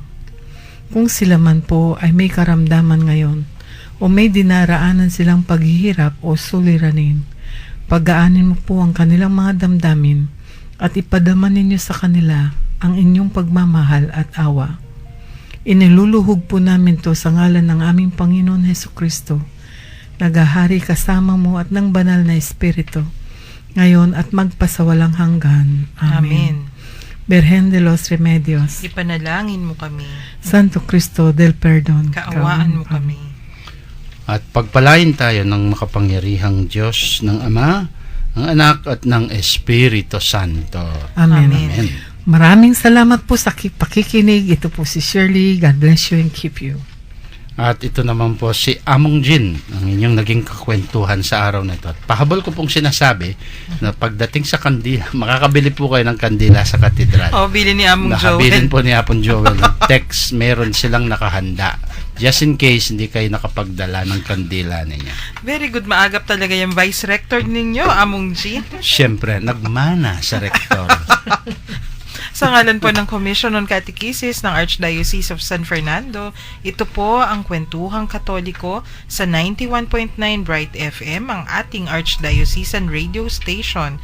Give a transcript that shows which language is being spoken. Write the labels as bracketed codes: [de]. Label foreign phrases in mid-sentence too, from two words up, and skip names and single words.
[tl] Kung sila man po ay may karamdaman ngayon o may dinaraanan silang paghihirap o suliranin, pagaanin mo po ang kanilang mga damdamin at ipadama ninyo sa kanila ang inyong pagmamahal at awa. Iniluluhog po namin to sa ngalan ng aming Panginoon Hesukristo, nagahari kasama mo at ng banal na Espiritu, ngayon at magpasawalang hanggan. Amen. Amen. Virgen de los Remedios, Ipanalangin mo kami. Santo Cristo del Perdón, Kaawaan mo kami. At pagpalain tayo ng makapangyarihang Diyos, ng Ama, ng Anak at ng Espiritu Santo. Amen. Amen. Maraming salamat po sa pakikinig. Ito po si Shirley. [en] God bless you and keep you. [tl] At ito naman po si Among Jin, ang inyong naging kakwentuhan sa araw na ito. At pahabol ko pong sinasabi na pagdating sa kandila, makakabili po kayo ng kandila sa katedral. O, bili ni Among Nakabilin Joel. po ni Apon Joel ng text, meron silang nakahanda. [en] Just in case [tl] hindi kayo nakapagdala ng kandila ninyo. [en] Very good. [tl] Maagap talaga yung [en] Vice Rector [tl] ninyo, Among Jean. Siyempre, nagmana sa rektor. Sa ngalan po ng Commission on Catechesis ng Archdiocese of San Fernando, ito po ang Kwentuhang Katoliko sa 91.9 Bright FM, ang ating Archdiocesan radio station.